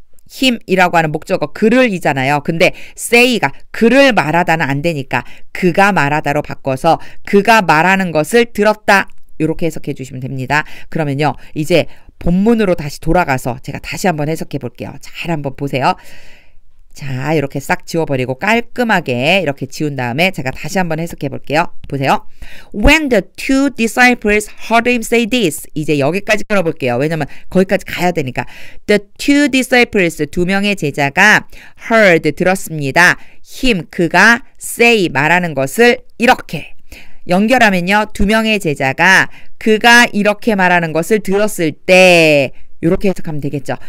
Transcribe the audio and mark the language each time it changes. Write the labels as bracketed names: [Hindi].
[Korean] him이라고 하는 목적어 그를 이잖아요. 근데 say가 그를 말하다는 안 되니까 그가 말하다로 바꿔서 그가 말하는 것을 들었다. 이렇게 해석해 주시면 됩니다. 그러면요. 이제 본문으로 다시 돌아가서 제가 다시 한번 해석해 볼게요. 잘 한번 보세요. 자, 이렇게 싹 지워버리고 깔끔하게 이렇게 지운 다음에 제가 다시 한번 해석해 볼게요. 보세요. [English] When the two disciples heard him say this. [Korean] 이제 여기까지 끊어볼게요. 왜냐면 거기까지 가야 되니까. [English] The two disciples, [Korean] 두 명의 제자가 heard, 들었습니다. him, 그가 say, 말하는 것을 이렇게. 연결하면요. 두 명의 제자가 그가 이렇게 말하는 것을 들었을 때 이렇게 해석하면 되겠죠.